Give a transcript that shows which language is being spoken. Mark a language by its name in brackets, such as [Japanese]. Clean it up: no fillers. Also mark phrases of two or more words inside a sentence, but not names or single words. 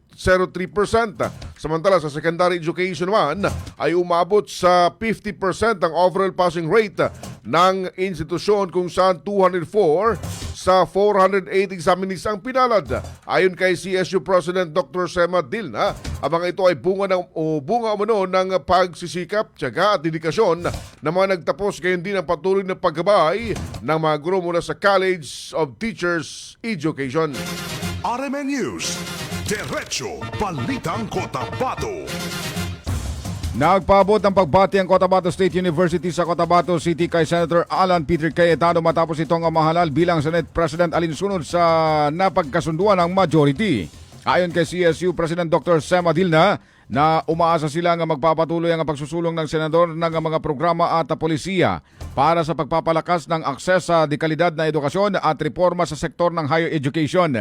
[Filipino] Samantala sa [English] secondary education [Filipino] naman ay umabot sa 50% ang [English] overall passing rate [Filipino] ng institusyon kung saan 204 sa 408 examinees ang pinalad. Ayon kay CSU President Dr. Sema Dilna, ang mga ito ay bunga umano ng pagsisikap, tiyaga at dedikasyon ng mga nagtapos, gayon din ang patuloy na paggabay ng mga guro mula sa College of Teachers Education. RMN News, Diretso Balitang Cotabato. Nagpaabot ng pagbati ang Cotabato State University sa Cotabato City kay Senator Alan Peter Cayetano matapos itong mahalal bilang Senate President alinsunod sa napagkasunduan ng majority. Ayon kay CSU President Dr. Sema Dilna, na umaasa sila nga magpapatuloy ang pagsusulong ng senador ng mga programa at polisiya para sa pagpapalakas ng akses sa dekalidad na edukasyon at reforma sa sektor ng [English] higher education.